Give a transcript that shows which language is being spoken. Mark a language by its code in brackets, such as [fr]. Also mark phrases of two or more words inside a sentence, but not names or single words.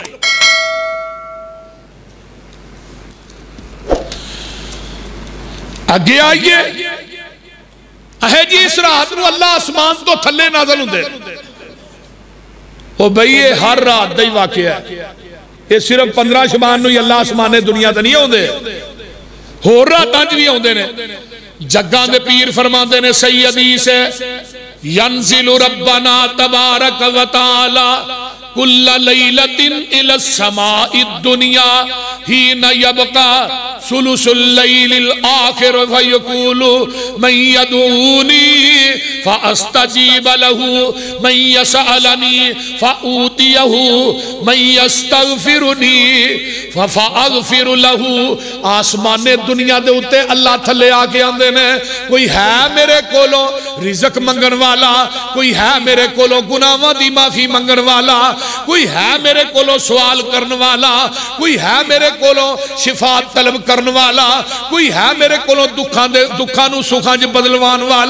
[pa] اگے آئیے ہے جی اس رات کو اللہ آسمان تو تھلے نازل ہوندے. او بھائی یہ ہر رات کا ہی واقعہ ہے، یہ صرف 15 شعبان نوں اللہ آسمانے دنیا تو نہیں آوندے، ہور راتاں چ بھی آوندے نے. جگاں دے پیر فرماندے نے صحیح حدیث ہے, [ar] ينزل ربنا تبارك وتعالى كل ليلة إلى سماء الدنيا حين يبقى ثلث الليل الآخر فيقول من يدعوني فأستجيب له من يسألني فأعطيه من يستغفرني فأغفر له. [pa] آسمانے دنیا دے اتے اللہ تھلے آکے آندے نے، کوئی ہے میرے کولوں رزق منگن والا، کوئی ہے میرے کولوں گناہاں دی معافی منگن والا، کوئی ہے میرے کولوں سوال کرنے والا، کوئی ہے میرے کولوں شفاعت طلب کرنے والا، کوئی ہے میرے کولوں دکھاں نوں سکھاں چ بدلوان والا.